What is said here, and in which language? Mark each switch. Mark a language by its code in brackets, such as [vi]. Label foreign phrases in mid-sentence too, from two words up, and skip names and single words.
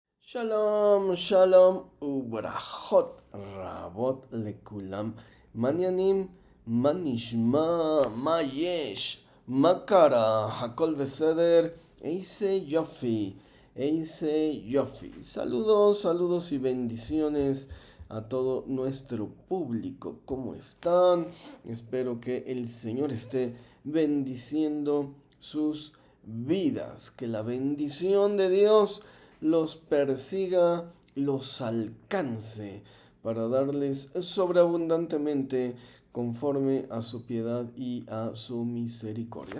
[he] שלום שלום וברכות רבות לכולם מה עניינים מה נשמע מה יש מה קרה הכל בסדר איזה יופי. [es] Saludos, saludos y bendiciones a todo nuestro público. ¿Cómo están? Espero que el Señor esté bendiciendo sus vidas, que la bendición de Dios los persiga, los alcance, para darles sobreabundantemente conforme a su piedad y a su misericordia.